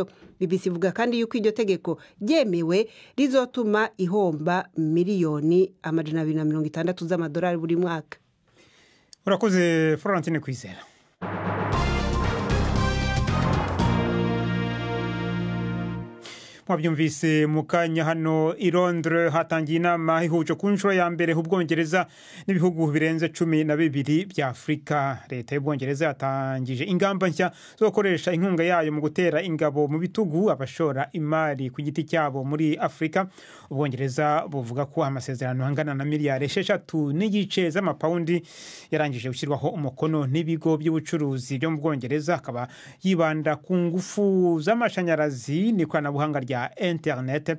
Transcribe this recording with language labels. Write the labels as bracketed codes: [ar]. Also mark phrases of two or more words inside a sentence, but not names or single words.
[rw] BBC ivuga kandi yuko iryo tegeko ryemewe rizotuma ihomba miliyoni 260 z'amadolari buri mwaka. Urakoze Florentine Kwizera. Mwabyumvise mukanya hano i Londres hatangiye inama ihuje ku nshuro ya mbere h'Ubwongereza n'ibihugu birenze 12 bya Afrika. Leta y'Ubwongereza yatangije ingamba nshya zo gukoresha inkunga yayo mu gutera ingabo mu bitugu abashora imari ku giti cyabo muri Afrika. Ubwongereza buvuga ko amasezerano angana na miliyari 6.5 z'amapaundi yarangije gushyirwaho umukono n'ibigo by'ubucuruzi byo mu Bwongereza, akaba yibanda ku ngufu z'amashanyarazi n'ikoranabuhanga rya internet.